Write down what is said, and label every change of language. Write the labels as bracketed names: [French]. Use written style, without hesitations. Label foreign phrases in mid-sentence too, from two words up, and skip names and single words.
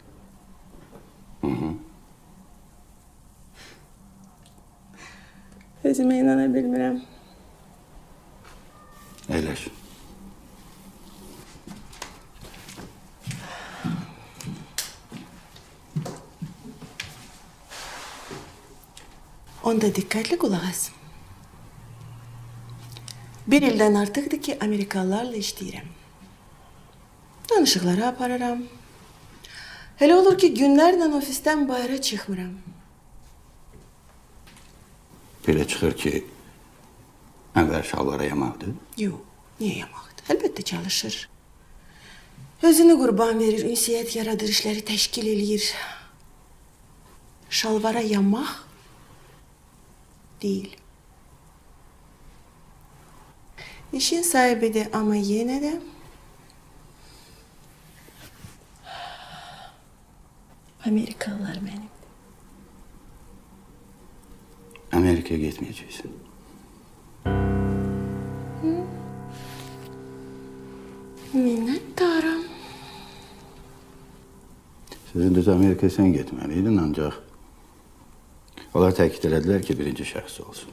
[Azerbaijani] Özüme inanabilmirəm. Əyləş. [Turkish] Onda dikkatli kulak as. [Azerbaijani] Bir ilden artıqdır ki Amerikalılarla işləyirəm. Danışıqları aparıram. Hele olur ki günlərlə ofisten bayıra çıxmıram. Belə çıxır ki, Ənvər şalvara yamaqdır. Yox, niye yamaqdır? Əlbəttə çalışır. Özünü qurban verir, ünsiyyət yaradır, işləri təşkil eləyir. [Turkish] Şalvara yamaq değil. İşin sahibidir ama yine de Amerikalılar benim. [Azerbaijani] Amerikaya getməyəcəksən. [Turkish] Minnettarım. [Azerbaijani] Sizin düz Amerikaya sən getməliydin, ancaq onlar təkid elədilər ki, birinci şəxs olsun.